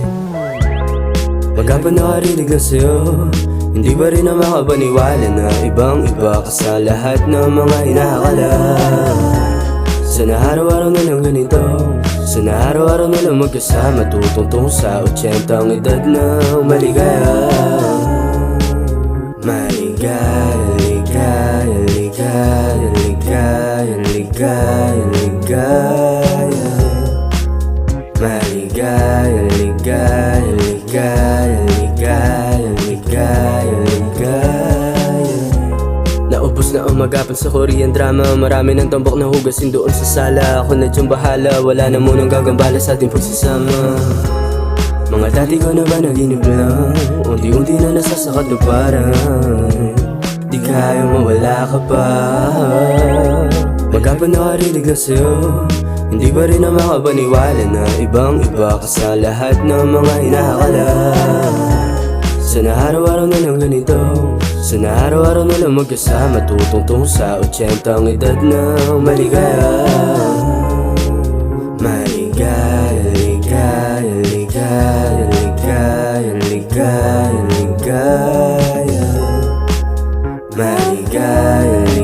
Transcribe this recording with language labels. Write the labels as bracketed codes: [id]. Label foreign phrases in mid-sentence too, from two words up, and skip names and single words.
[tl] Pagka nakarinig na sa'yo, hindi ba rin na makapaniwala na ibang iba ka sa lahat ng mga inaakala. Sana araw-araw na lang ganito, sana araw-araw na lang magkasama. Tutungtong sa 80 ang edad na maligaya. Maligaya, ligaya, ligaya, ligaya, ligaya, ligaya. Maligaya, ligaya, ligaya, ligaya, ligaya, ligaya. Naubos na ang magapan sa [en] Korean drama. [tl] Marami ng tambok na hugasin doon sa sala. Ako na diyang bahala, wala na munang gagambala sa ating pagsasama. Mga dati ko na ba naginip lang, unti-unti na nasasakatuparan. Di kaya mawala ka pa. Magapan nakarinig na sa'yo, hindi ba rin na makapaniwala na ibang iba ka sa lahat ng mga inaakala. Sana araw-araw na lang ganito, sana araw-araw na lang magkasama. Tutungtong sa 80 ang edad na maligaya. Maligaya, ligaya, ligaya, ligaya, ligaya, ligaya. Maligaya,